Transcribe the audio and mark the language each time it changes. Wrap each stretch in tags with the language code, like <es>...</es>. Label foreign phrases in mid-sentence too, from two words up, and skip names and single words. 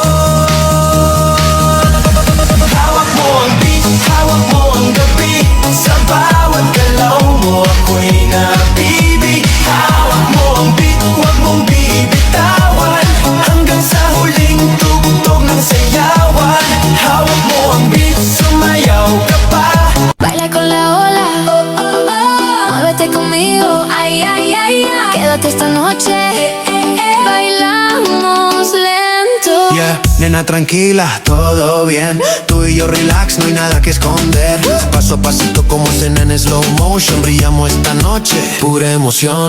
<tl>Hawak mo ang gabi, sa bawat galaw mo ako'y nabibig. Hawak mo ang beat, huwag mong bibitawan, hanggang sa huling tugtog ng sayawan. Hawak mo ang beat, sumayaw ka pa.</tl> <es>Baila con la ola, muévete conmigo, ay, ay, ay, ay. Quédate esta noche, bailamos lento. Yeah, nena tranquila, todo bien. Tú y yo relax, no hay nada que esconder. Paso a pasito como cena en</es> <en>slow motion.</en> <es>Brillamos esta noche, pura emoción.</es>